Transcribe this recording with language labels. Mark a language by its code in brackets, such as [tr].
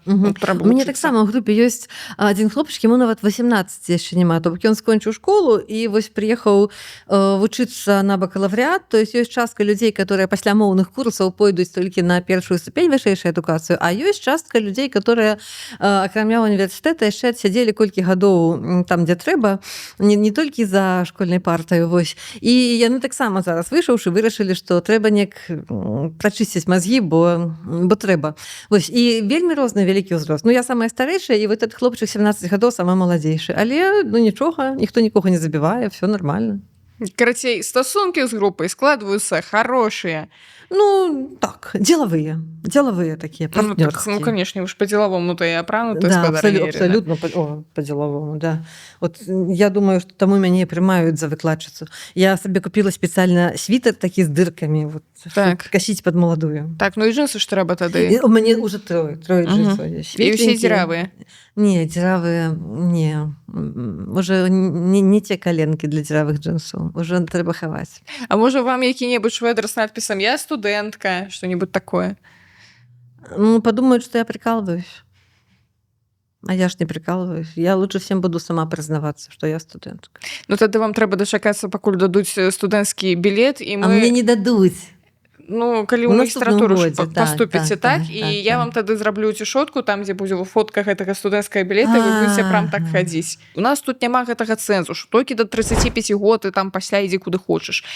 [be] У мяне таксама ў групе ёсць адзін хлопчык, яму нават 18 яшчэ няма, то бок ён скончыў школу і вось прыехаў вучыцца на бакалаврыят, то есть ёсць частка людзей, которые пасля моўных курсаў пойдуць толькі на першую ступень вышэйшую адукацыю, а ёсць частка людзей, которые акрамя універсітэта яшчэ адсядзелі колькі гадоў там, дзе трэба, не толькі за школьнай партаю, вось. І яны таксама зараз вышаўшы вырашылі, што трэба неяк прачысціць мазгі, бо трэба. Вось. І вельмі розны вялікі ўзрост. Ну, я самая старэйшая, і [ru] вот этот [be] хлопчык 17 гадоў сама маладзейшы. Але, ну, нічога, ніхто нікога не забівае, [ru] все нормально. [be] Карацей, стасункі з групай складваюцца хорошыя. [ru] Ну, так, деловые такие, партнерские. Ну, конечно, уж по-деловому-то и апрануты, Да, спадарня Ірина. абсолютно по-деловому, да. Вот я думаю, что [be] таму мяне прымаюць за выкладчыцу. Я сабе [ru] купила специально свитер [be] такі з дыркамі, вот, Так. [ru] касіць под молодую. [be] Так, ну і джинсы ж трэба тады. У мяне [ru] уже трое джинсов. [be] І ўсе дзіравыя. [ru] Не, дзіравыя, не. Уже не те коленки для дзіравых джинсов. [be] Уже трэба хаваць. А можа вам які-небудзь шведр з надпісам «Я студэнтка», [ru] что-нибудь такое? Ну, подумают, что я прикалываюсь. А я ж не прикалываюсь. Я лучше всем буду сама признаваться, что я студентка. [be] Ну, тады вам трэба дачакацца, пакуль дадуць студэнцкі білет, і мы... А мне не дадуць. Ну, калі ў У наступным магістратуру годзе, паступіце, так? І я вам тады зраблю цішотку, там, дзе будзе фотка гэтага студэнцкага білета, вы будзеце прям так хадзіць. У нас тут няма гэтага цэнзусу. Толькі да 35 год і там пасля ідзі куды хочаш.